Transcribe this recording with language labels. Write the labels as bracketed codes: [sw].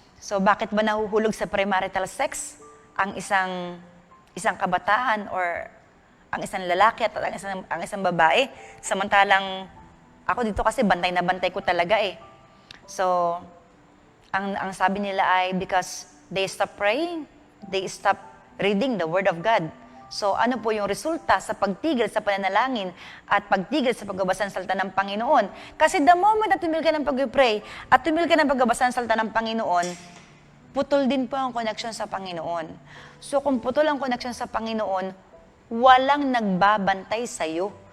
[tl] So, bakit ba nahuhulog sa premarital sex ang isang kabataan or ang isang lalaki at ang isang babae? Samantalang ako dito kasi bantay na bantay ko talaga eh. So, ang sabi nila ay [en] because they stop praying, they stop reading the Word of God. [tl] So, ano po yung resulta sa pagtigil sa pananalangin at pagtigil sa pagbabasa ng salita ng Panginoon? Kasi the moment na tumigil ka ng pag-pray at tumigil ka ng pagbabasa ng salita ng Panginoon, putol din po ang connection sa Panginoon. So, kung putol ang connection sa Panginoon, walang nagbabantay sa'yo.